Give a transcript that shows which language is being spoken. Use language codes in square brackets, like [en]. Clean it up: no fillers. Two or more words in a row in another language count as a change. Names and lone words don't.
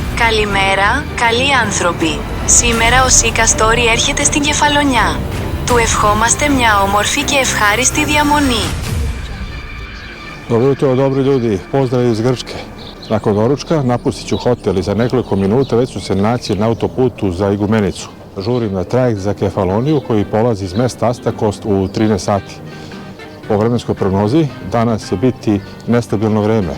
[el] Καλημέρα, καλοί άνθρωποι. Σήμερα ο Σίκα Story έρχεται στην Κεφαλονιά. Του ευχόμαστε μια όμορφη και ευχάριστη διαμονή. [sr] Dobro jutro, dobri ljudi, pozdrav iz Grčke. Nakon doručka napustit ću hotel i za nekoliko minuta već ću se naći na autoputu za Igumenicu. Žurim na trajekt za Kefaloniju koji polazi iz mesta Astakos u 13 sati. Po vremenskoj prognozi danas će biti nestabilno vreme.